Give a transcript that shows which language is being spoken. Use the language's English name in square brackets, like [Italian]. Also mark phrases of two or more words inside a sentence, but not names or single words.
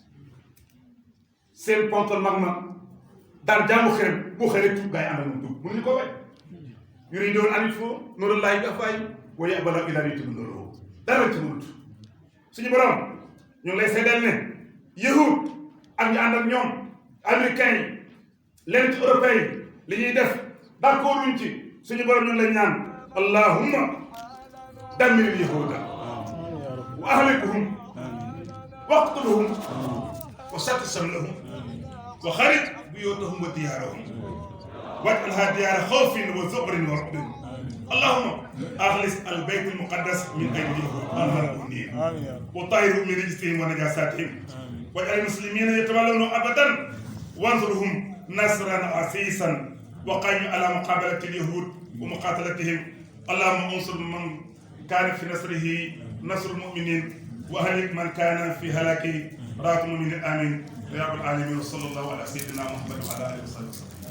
[Wolof] seen ponkal mag ma daan jaamu xërëm bu xëree tuub gaay àndal moom tuub mënuñu ko [Arabic] ويريدون أن يطفئوا نور الله بأفواههم ويأبى الله إلا أن يتم نوره [Wolof] dara ci mënut suñu borom ñu ngi lay seedeel ne yahud ak ñu ànd ak ñoom américains yi leen ci européens yi li ñuy def d'accord wuñ ci suñu borom ñu ngi lay ñaan [Arabic] اللهم دمر اليهود وأهلكهم واقتلهم وشتت شملهم وخرب بيوتهم وديارهم واجعلها ديار خوف وذعر ورعب اللهم اخلص البيت المقدس من ايدي اليهود الملعونين وطهره من رجسهم ونجاساتهم واجعل المسلمين يتولون ابدا وانصرهم نصرا عزيزا وقائم على مقابله اليهود ومقاتلتهم اللهم انصر من كان في نصره نصر المؤمنين واهلك من كان في هلاكه رات المؤمنين امين يا رب العالمين وصلى الله على سيدنا محمد وعلى اله وصحبه وسلم